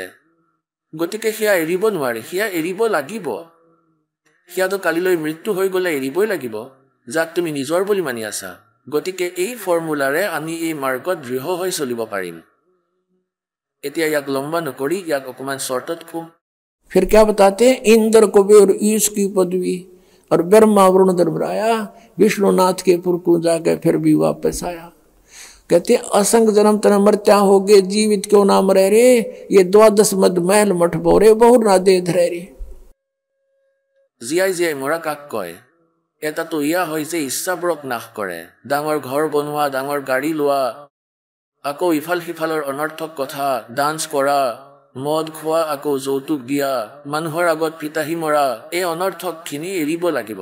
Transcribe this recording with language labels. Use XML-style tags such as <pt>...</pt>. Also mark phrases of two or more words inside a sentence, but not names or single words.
<as>গতিকে সেয়া এৰিব নোৱাৰে, সেয়া এৰিব লাগিব। সেয়াতো কালিলৈ মৃত্যু হৈ গ'লে এৰিবই লাগিব, যাক তুমি নিজৰ বুলি মানি আছা। গতিকে এই ফৰ্মুলাৰে আমি এই মাৰ্গত দৃঢ় হৈ চলিব পাৰিম। এতিয়া ইয়াক লম্বা নকৰি ইয়াক অকমান চৰ্টত কম।</as> <hi>फिर क्या बताते हैं, इंद्र कुबेर ईश की पदवी और ब्रह्मा वरुण धर्मराया विष्णुनाथ के पुर को जाके फिर भी वापस आया। कहते असंग जन्म तन मरत्या हो गए, जीवित क्यों ना मरे रे, ये 12 मद महल मठ बोरे बहुर ना दे धरे रे।</hi> <as>জীয়াই মৰা কাক কয়? এটাতো ইয়া হয় যে ইচ্ছাবোৰক নাশ কৰে। ডাঙৰ ঘৰ বনোৱা, ডাঙৰ গাড়ী লোৱা, আকৌ ইফাল সিফালৰ অনৰ্থক কথা, ডান্স কৰা, মদ খোৱা, আকৌ যৌতুক দিয়া, মানুহৰ আগত ফিতাহী মৰা, এই অনৰ্থকখিনি এৰিব লাগিব।</as>